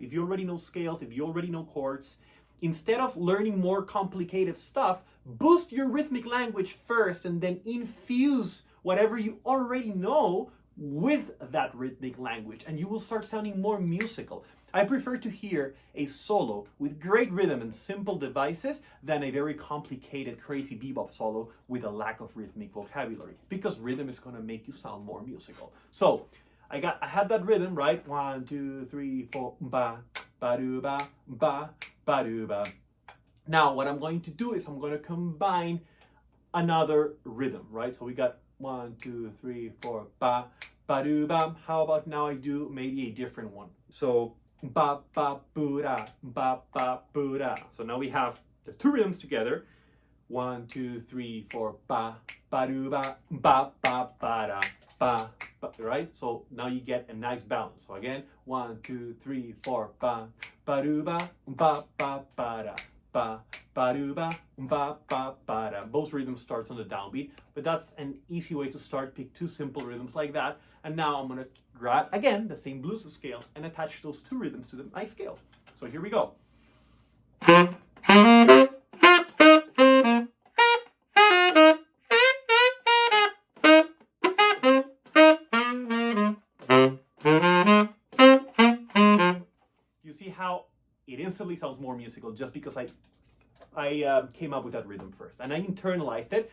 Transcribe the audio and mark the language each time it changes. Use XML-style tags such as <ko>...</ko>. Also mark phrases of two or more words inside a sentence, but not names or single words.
<en>If you already know scales, if you already know chords, instead of learning more complicated stuff, boost your rhythmic language first and then infuse whatever you already know with that rhythmic language, and you will start sounding more musical. I prefer to hear a solo with great rhythm and simple devices than a very complicated, crazy bebop solo with a lack of rhythmic vocabulary, because rhythm is going to make you sound more musical. So I had that rhythm, right? 1, 2, 3, 4, ba, ba do ba, ba, ba do ba. Now what I'm going to do is I'm going to combine another rhythm, right? So we got 1, 2, 3, 4, ba, ba do ba. How about now I do maybe a different one? So ba ba boo da, ba ba boo da. So now we have the two rhythms together. 1, 2, 3, 4, ba ba do ba, ba ba ba da, ba. Right? So now you get a nice balance. So again, 1, 2, 3, 4, ba ba do ba, ba ba ba da, ba ba do ba, ba ba ba da. Both rhythms starts on the downbeat, but that's an easy way to start. Pick two simple rhythms like that, and now I'm gonna grab again the same blues scale and attach those two rhythms to my scale. So here we go. You see how it instantly sounds more musical just because I came up with that rhythm first and I internalized it.</en>